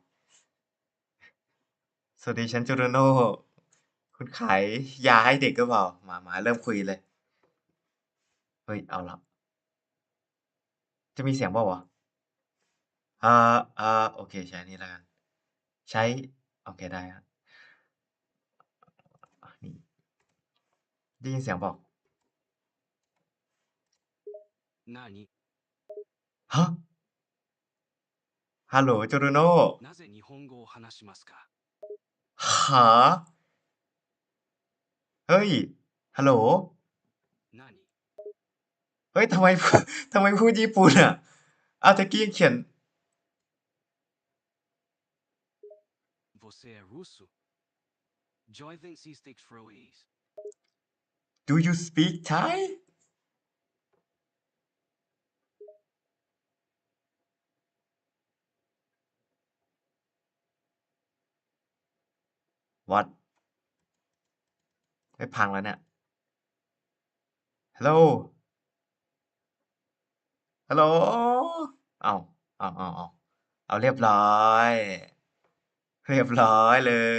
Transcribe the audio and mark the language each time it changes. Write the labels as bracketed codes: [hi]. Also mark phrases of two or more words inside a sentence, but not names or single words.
[th] สวัสดีฉันโจโรโน่คุณขายยาให้เด็กหรือเปล่ามาเริ่มคุยเลยเฮ้ยเอาละจะมีเสียงเปล่าวะโอเคใช้อันนี้แล้วกันใช้โอเคได้ครับนี่ได้ยินเสียงเปล่า [ja] 何 [th] ฮะ ฮัลโหลโจโรโน่ [ja] なぜ日本語を話しますか [th] หาเฮ้ยฮัลโหล [ja] 何 [th] เฮ้ยทำไมทำไมพูดญี่ปุ่นอ่ะอ้าวตะกี้ยังเขียน [pt] Você é russo? Joyden Seasticks Froes. [en] Do you speak Thai What [th] ไม่พังแล้วเนี่ยฮัลโหลฮัลโหลเอาเอาเรียบร้อยเรียบร้อยเล